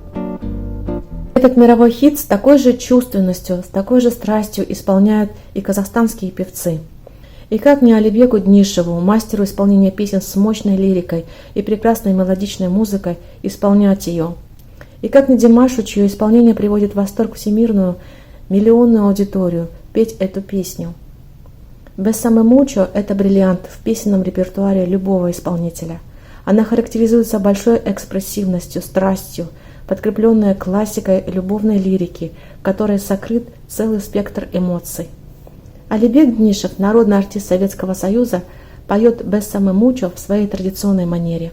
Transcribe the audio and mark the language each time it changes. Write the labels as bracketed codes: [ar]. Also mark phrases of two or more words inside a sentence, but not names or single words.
[ru] Этот мировой хит с такой же чувственностью, с такой же страстью исполняют и казахстанские певцы. И как не Алибеку Днишеву, мастеру исполнения песен с мощной лирикой и прекрасной мелодичной музыкой, исполнять ее. И как не Димашу, чье исполнение приводит в восторг всемирную, миллионную аудиторию, петь эту песню. «Bésame mucho» – это бриллиант в песенном репертуаре любого исполнителя. Она характеризуется большой экспрессивностью, страстью, подкрепленная классикой любовной лирики, в которой сокрыт целый спектр эмоций. Алибек Днишев, народный артист Советского Союза, поет «Bésame mucho» в своей традиционной манере.